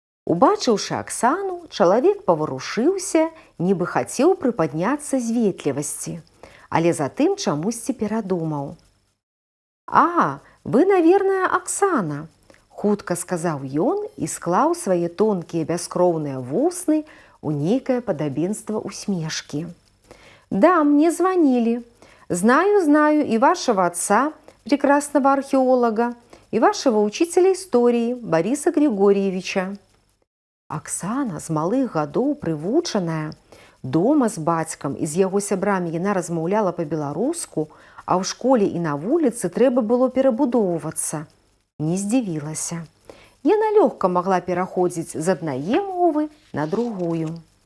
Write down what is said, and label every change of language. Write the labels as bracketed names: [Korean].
[Belarusian] Убачыўшы Аксану, чалавек паварушыўся, нібы хацеў прыпадняцца з ветлівасці, але затым чамусьці перадумаў. [Russian] «А, вы, наверное, Аксана», [Belarusian] – хутка сказаў ён і склаў свае тонкія бяскроўныя вусны ў нейкае падабенства усмешкі. [Russian] «Да, мне звонили. Знаю и вашего отца, прекрасного археолога, и вашего учителя истории Бориса Григорьевича». [Belarusian] Аксана, з малых гадоў прывучаная, дома з бацькам і з яго сябрамі яна размаўляла па-беларуску, а ў школе і на вуліцы трэба было перабудоўвацца. Не здзівілася. Яна лёгка магла пераходзіць з аднае мовы на другую.